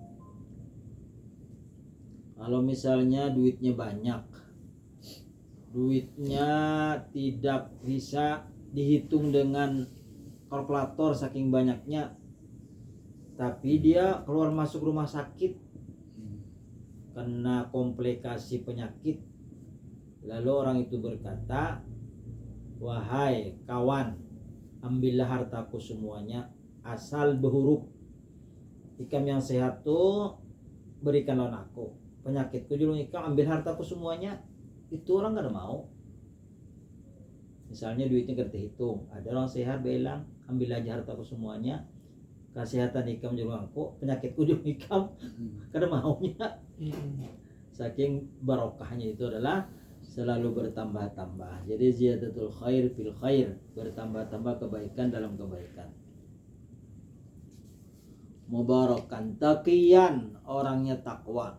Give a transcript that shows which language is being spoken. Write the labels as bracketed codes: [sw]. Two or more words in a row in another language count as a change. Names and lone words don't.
[id] Kalau misalnya duitnya banyak, duitnya tidak bisa dihitung dengan kalkulator saking banyaknya, tapi dia keluar masuk rumah sakit kena komplikasi penyakit, lalu orang itu berkata, wahai kawan, ambillah hartaku semuanya asal berhuruf. [bjn] Ikam yang sehat tuh berikan lawan aku, penyakitku julung ikam, ambil hartaku semuanya. [id] Itu orang gak ada mau. Misalnya duitnya gak terhitung, ada orang sehat bilang, ambil aja hartaku semuanya, [bjn] kesehatan ikam julung aku, penyakitku julung ikam, [id] gak ada maunya. Saking barokahnya itu adalah selalu bertambah-tambah. Jadi [ar] زيادة الخير في الخير, [id] bertambah-tambah kebaikan dalam kebaikan. [ar] مباركا تقيا, [id] orangnya takwa.